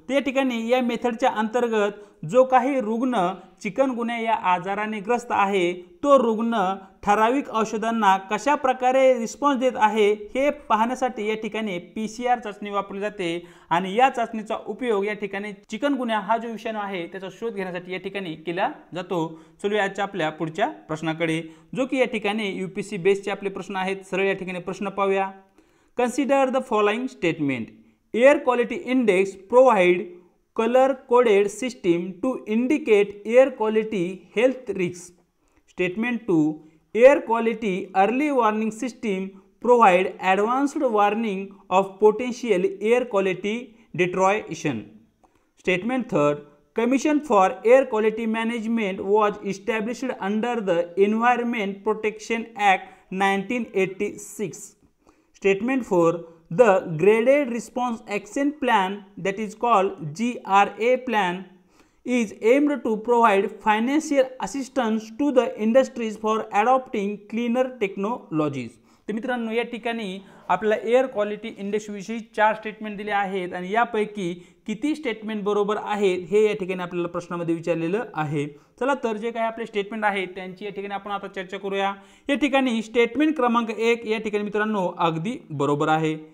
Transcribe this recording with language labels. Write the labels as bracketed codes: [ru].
[mr] त्या ठिकाणी या मेथडच्या अंतर्गत जो काही रुग्ण चिकनगुन्या या आजाराने ग्रस्त आहे तो रुग्ण ठराविक औषधांना कशा प्रकारे रिस्पॉन्स देत आहे हे पाहण्यासाठी या ठिकाणी PCR चाचणी वापरली जाते आणि या चाचणीचा उपयोग या ठिकाणी चिकनगुन्या हा जो विषाणू आहे त्याचा शोध घेण्यासाठी या ठिकाणी केला जातो। चलूया आजच्या आपल्या पुढच्या प्रश्नाकडे जो की या ठिकाणी UPSC बेसचे आपले प्रश्न आहेत। सरळ या ठिकाणी प्रश्न पाहूया। [en] Consider the following statement Air quality index provide color coded system to indicate air quality health risks. Statement 2 air quality early warning system provide advanced warning of potential air quality deterioration. Statement 3 Commission for Air Quality Management was established under the Environment Protection Act 1986. Statement 4 the graded response action plan that is called GRA plan is aimed to provide financial assistance to the industries for adopting cleaner technologies. [mr] तर मित्रांनो या ठिकाणी आपल्याला air quality index विषयी 4 statement दिले आहेत आणि यापैकी किती स्टेटमेंट बरोबर आहेत हे या ठिकाणी आपल्याला प्रश्नामध्ये विचारलेलं आहे. चला तर जे काही आपले स्टेटमेंट आहेत त्यांची या ठिकाणी आपण आता चर्चा करूया. या ठिकाणी स्टेटमेंट क्रमांक 1 या ठिकाणी मित्रांनो अगदी बरोबर आहे.